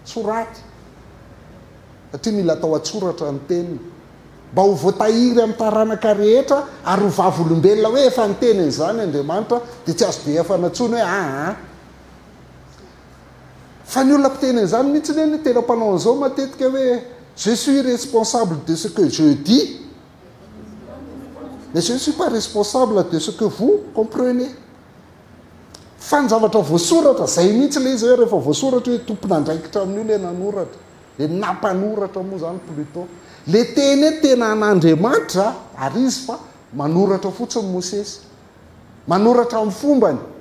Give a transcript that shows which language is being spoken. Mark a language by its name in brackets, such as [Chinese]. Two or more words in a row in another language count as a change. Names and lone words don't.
[Malagasy] satria mila atao atsoratra ny teniny mba ho voatahiry amin'ny taranaka rehetra ary ho vavolombelona hoe efa niteniny zany Andriamanitra dia tsy azo be efanantsony hoe fa ny olona mpiteniny zany mihitsy ny tena mpanao an'izao matetika hoe [French] je suis responsable de ce que je dis mais je ne suis pas responsable de ce que vous comprenez [Malagasy] fa ny zavatra voasoratra zay mihitsy le izy hoe rehefa voasoratra hoe tompon'andraikitra amin'io le nanoratra le nampanoratra moa zany plutôt le teny hoe tena an'Andriamanitra ary izy fa manoratra fotsiny Mosesy manoratra amin'ny fombany